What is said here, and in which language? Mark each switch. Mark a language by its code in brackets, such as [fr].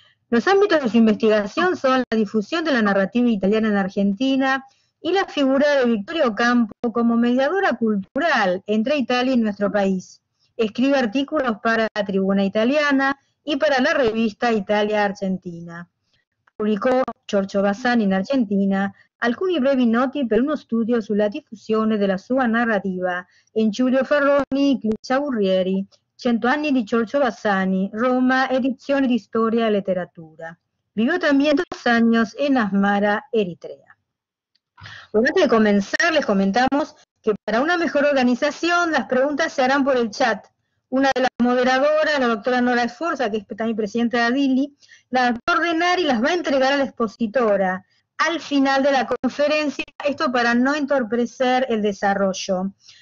[es] Los ámbitos de su investigación son la difusión de la narrativa italiana en Argentina y la figura de Vittorio Ocampo como mediadora cultural entre Italia y nuestro país. Escribe artículos para la Tribuna Italiana y para la revista Italia Argentina. [it] Pubblicò Giorgio Bassani in Argentina alcuni brevi noti per uno studio sulla diffusione della sua narrativa in Giulio Ferroni, Cliccia-Burrieri, 100 anni di Giorgio Bassani, Roma, edizione di Storia e Letteratura. [es] Vivió también 2 años en Asmara, Eritrea. Bueno, antes de comenzar, les comentamos que para una mejor organización, las preguntas se harán por el chat. Una de las moderadoras, la doctora Nora Esforza, que es también presidenta de Adili, las va a ordenar y las va a entregar a la expositora al final de la conferencia, esto para no entorpecer el desarrollo.